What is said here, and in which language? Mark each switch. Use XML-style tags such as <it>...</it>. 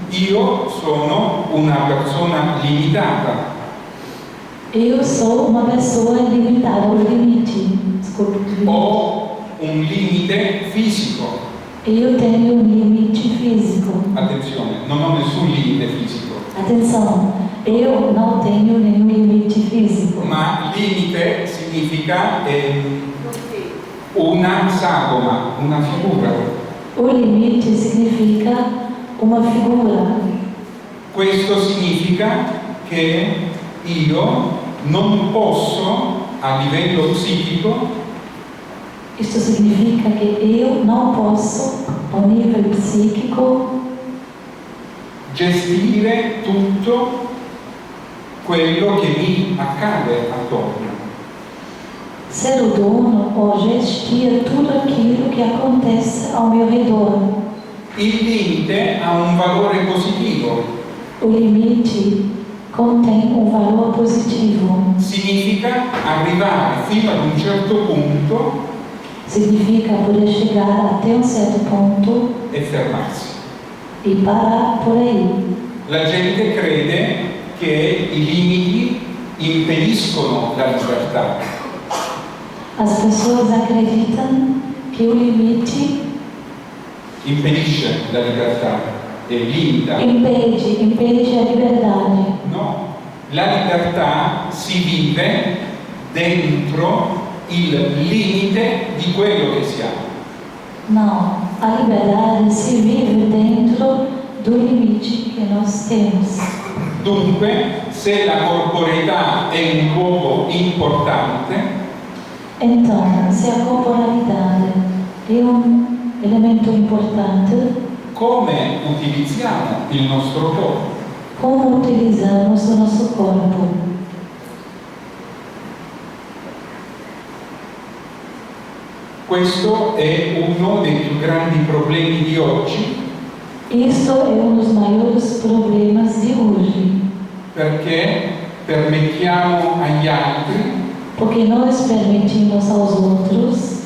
<it>Io sono una persona limitata.</it> <pt>Eu sou uma pessoa limitada, o limite. Desculpe.</pt> <it>Ho un limite fisico.</it> <pt>Eu tenho um limite físico.</pt> <it>Attenzione, non ho nessun limite fisico.</it> <pt>Atenção, eu não tenho nenhum limite físico.</pt> <it>Ma limite significa una sagoma, una figura.</it> <pt>O limite significa uma figura.</pt> <it>Questo significa che io non posso, a livello psichico,</it> <pt>Isto significa que eu não posso, ao nível psíquico,</pt> <it>gestire tutto quello che mi accade attorno.</it> <pt>ser o dono ou gestir tudo aquilo que acontece ao meu redor.</pt> <it>Il limite ha un valore positivo,</it> <pt>O limite contém um valor positivo.</pt> <it>significa arrivare fino ad un certo punto</it> <pt>Significa poder chegar até um certo ponto</pt> <it>e fermarsi.</it> <pt>e parar por aí.</pt> <it>La gente crede che i limiti impediscono la libertà.</it> <pt>As pessoas acreditam que o limite</pt> <it>Impedisce la libertà e limita.</it> <pt>impede a liberdade.</pt> <it>No, la libertà si vive dentro il limite di quello che siamo.</it> <pt>Não, a liberdade se vive dentro do limite que nós temos.</pt> <it>Dunque, se la corporeità è un luogo importante,</it> <pt>Então, se a corporalidade é elemento importante,</pt> <it>come utilizziamo il nostro corpo?</it> <pt>como utilizamos o nosso corpo?</pt> <it>Questo è uno dei più grandi problemi di oggi,</it> <pt>Isso é dos maiores problemas de hoje,</pt> <it>perché permettiamo agli altri</it> <pt>porque nós permitimos aos outros</pt>